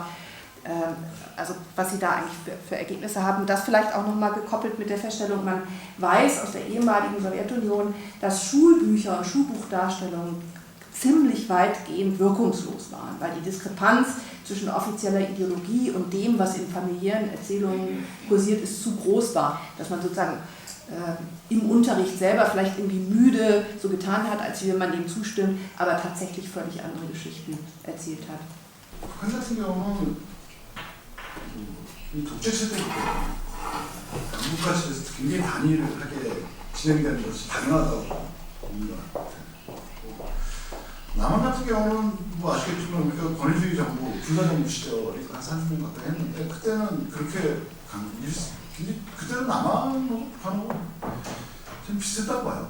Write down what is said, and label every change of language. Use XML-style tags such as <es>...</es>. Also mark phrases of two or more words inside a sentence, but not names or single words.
<de>Also was Sie da eigentlich für Ergebnisse haben, das vielleicht auch nochmal gekoppelt mit der Feststellung, man weiß aus der ehemaligen Sowjetunion, dass Schulbücher und Schulbuchdarstellungen ziemlich weitgehend wirkungslos waren, weil die Diskrepanz zwischen offizieller Ideologie und dem, was in familiären Erzählungen kursiert ist, zu groß war, dass man sozusagen im Unterricht selber vielleicht irgendwie müde so getan hat, als würde man dem zustimmen, aber tatsächlich völlig andere Geschichten erzählt hat.</de> <ko>북한 같은 경우는 이 독재 체제부터 한국같이 돼서 굉장히 단일하게 진행되는 것이 당연하다고 봅니다. 남한 같은 경우는 뭐 아시겠지만 우리가 권위주의 정부, 군사정부 시절이 한 30년 가까이 했는데 그때는 그렇게 그때는 남한하고 북한하고 좀 비슷했다고 봐요.</ko>